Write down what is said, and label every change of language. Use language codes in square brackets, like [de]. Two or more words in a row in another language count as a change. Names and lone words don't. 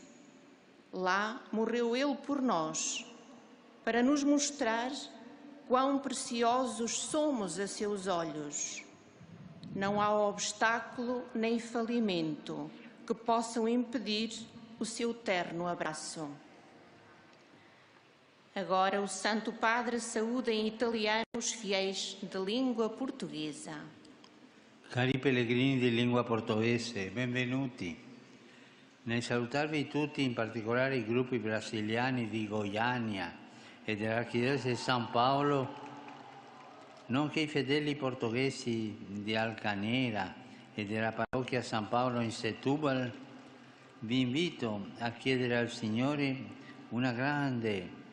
[pt] Lá morreu Ele por nós, para nos mostrar quão preciosos somos a seus olhos. Não há obstáculo nem falimento que possam impedir o seu terno abraço. Agora o Santo Padre saúda em italiano os fiéis de língua portuguesa. [it] Cari pellegrini di lingua portoghese, benvenuti. Nel salutarvi tutti, in particolare i gruppi brasiliani di Goiânia e dell'Archidiocesi di San Paolo, nonché i fedeli portoghesi di Alcanera e della parrocchia San Paolo in Setúbal, vi invito a chiedere al Signore una grande